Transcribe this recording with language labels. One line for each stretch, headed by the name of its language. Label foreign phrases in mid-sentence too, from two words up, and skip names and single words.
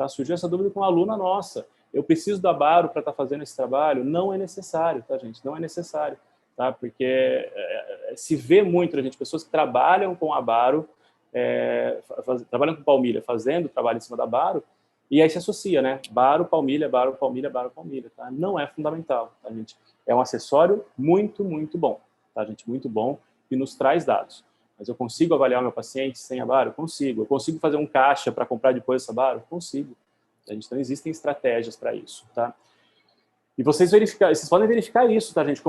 Portuguese: Surgiu essa dúvida com uma aluna nossa. Eu preciso da baro para estar fazendo esse trabalho? Não é necessário, tá, gente? Não é necessário. Tá? Porque se vê muito, né, gente, pessoas que trabalham com a baro, trabalham com palmilha, fazendo trabalho em cima da baro, e aí se associa, né? Baro, palmilha, baro, palmilha, baro, palmilha. Tá? Não é fundamental, tá, gente? É um acessório muito, muito bom, tá, gente? Muito bom e nos traz dados. Mas eu consigo avaliar o meu paciente sem a baro? Consigo. Eu consigo fazer um caixa para comprar depois essa baro? Consigo. Tá, gente? Então, existem estratégias para isso, tá? E vocês podem verificar isso, tá, gente?